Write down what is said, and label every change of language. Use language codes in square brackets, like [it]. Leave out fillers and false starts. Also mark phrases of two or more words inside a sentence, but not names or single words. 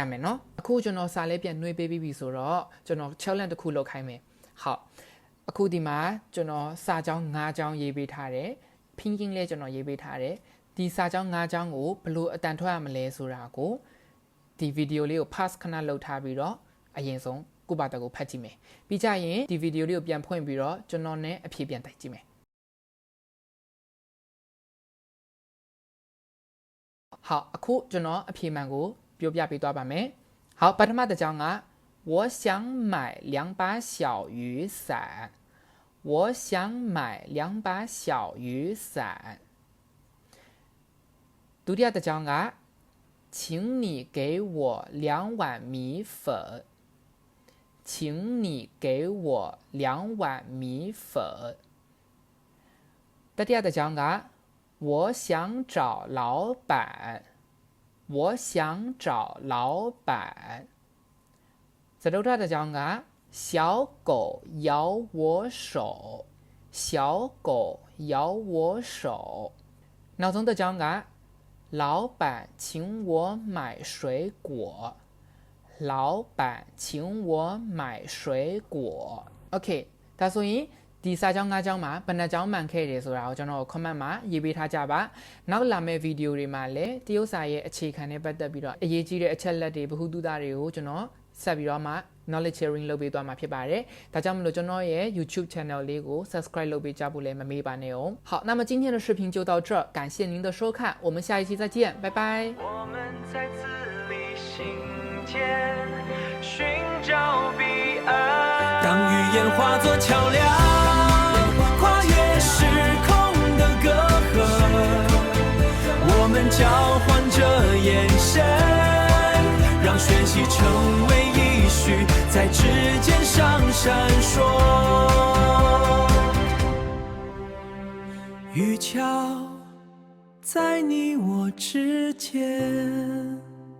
[my] မယ်နော်အခုကျွန်တော်စာလေးပြန်နှွေးပေးပြီးပြီဆိုတော့ကျွန်တော် challenge တစ်ခုလုပ်ခိုင်းမယ်ဟုတ်အခုဒီမှာကျွန်တော်စာကြောင်း၅ကြောင်းရေးပေးထားတယ်ဖင်းကင်းလေးကျွန်တော်ရေးပေးထားတယ်ဒီစာကြောင်း၅ကြောင်းကိုဘယ်လိုအတန်ထွက်ရမလဲဆိုတာကိုဒီဗီဒီယိုလေးကို pass ခဏလုပ်ထားပြီးတော့အရင်ဆုံးကိုယ့်ဘာသာကိုဖတ်ကြည့်မယ်ပြီးကြရင်ဒီဗီဒီယိုလေးကိုပြန်ဖွင့်ပြီးတော့ကျွန်တော်နဲ့အဖြေပြန်တိုက်ကြည့်မယ် 好အခုကျွန်တော်အဖြေမှန်ကိုပြောပြပေးသွားပါမယ်好ပထမတစ်ကြောင်းက [zh] 我想买2把小雨伞我想买2把小雨伞 [my] ဒုတိယတစ်ကြောင်းက [zh] 请你给我2碗米粉请你给我2碗米粉 [my] တတိယတစ်ကြောင်းက [zh] 我想找老板我想找老板 [my] စတုတ္ထတစ်ကြောင်းက [zh] 小狗咬我手小狗咬我手 [my] နောက်ဆုံးတစ်ကြောင်းက [zh] 老板请我买水果老板请我买水果 [my] Okay ဒါဆိုရင်ဒီစာကြောင်း ၅ကြောင်းမှာဘယ်နှကြောင်းမှန်ခဲ့တယ်ဆိုတာကိုကျွန်တော် comment မှာရေးပေးထားကြပါနောက်လာမယ့်ဗီဒီယိုတွေမှာလည်းတရုတ်စာရဲ့အခြေခံနဲ့ပတ်သက်ပြီးတော့အ ရေးကြီးတဲ့အချက်လက်တွေဗဟုသုတတွေကိုကျွန်တော်ဆက်ပြီးတော့မှ [en] knowledge sharing [my] လုပ်ပေးသွားမှာဖြစ်ပါတယ်ဒါကြောင့်မလို့ကျွန်တော်ရဲ့ YouTube channel လေးကို subscribe လုပ်ပေးကြဖို့လည်းမမေ့ပါနဲ့哦 [zh] 好那么今天的视频就到这感谢您的收看我们下一期再见拜拜我们在字里行间寻找彼岸当语言化作桥梁跨越时空的隔阂我们交换着眼神让学习成为一绪在指尖上闪烁雨桥在你我之间